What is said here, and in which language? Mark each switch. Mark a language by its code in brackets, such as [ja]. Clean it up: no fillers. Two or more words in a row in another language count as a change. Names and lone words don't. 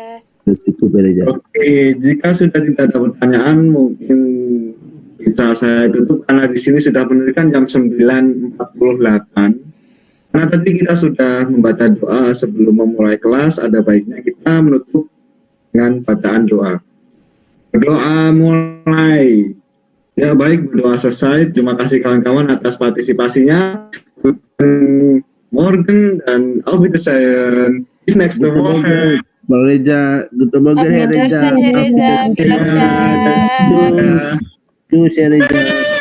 [id] Oke, jika sudah tidak ada pertanyaan, mungkin bisa saya tutup karena di sini sudah menunjukkan jam 9.48. Karena tadi kita sudah membaca doa sebelum memulai kelas, ada baiknya kita menutup dengan bacaan doa. Berdoa mulai. Ya baik, berdoa selesai. Terima kasih kawan-kawan atas partisipasinya. [de] Guten Morgen dan auf Wiedersehen. Bis nächste Woche. Bang Reza, Guten Morgen, Auf Herr Reza. Wiedersehen, Hereza. [id] Ya, [de] Wiedersehen. [id] dadah. [de] Tschüss, Herr Reza.